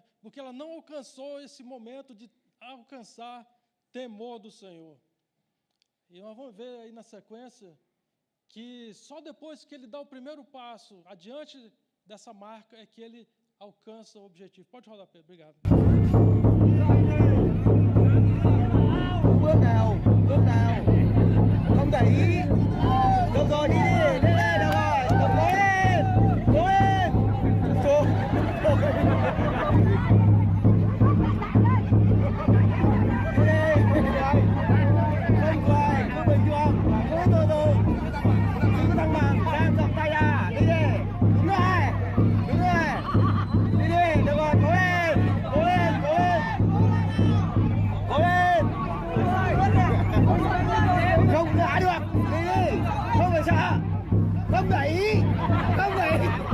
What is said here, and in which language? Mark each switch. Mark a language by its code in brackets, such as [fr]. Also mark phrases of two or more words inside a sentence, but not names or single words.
[pt] Porque ela não alcançou esse momento de alcançar temor do Senhor. E nós vamos ver aí na sequência que só depois que ele dá o primeiro passo adiante dessa marca é que ele alcança o objetivo. Pode rodar, Pedro. Obrigado. [vi] Bước nào không để ý, được rồi, đi đi lên, được rồi, cố lên không quay, không bình thường, cố từ từ, giữ thăng bằng, đang dọc tay ra, đi đi, đúng rồi, đi đi, được rồi, cố lên, cố lên, cố lên, cố lên, không ngã được, đi đi, không phải sợ, không để ý, không để ý.